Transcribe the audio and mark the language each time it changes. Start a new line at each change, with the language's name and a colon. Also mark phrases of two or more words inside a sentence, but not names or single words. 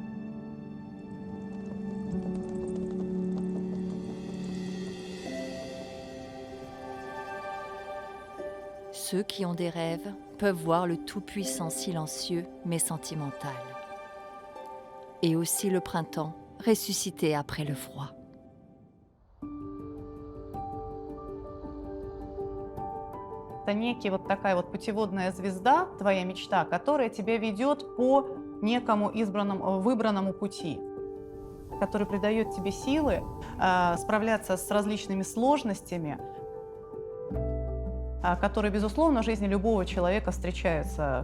French: Ceux qui ont des rêves peuvent voir le tout-puissant silencieux mais sentimental. Et aussi le printemps ressuscité après le froid.
Russian: Это некий вот такая вот путеводная звезда, твоя мечта, которая тебя ведет по некому избранному, выбранному пути, который придает тебе силы справляться с различными сложностями, которые, безусловно, в жизни любого человека встречаются.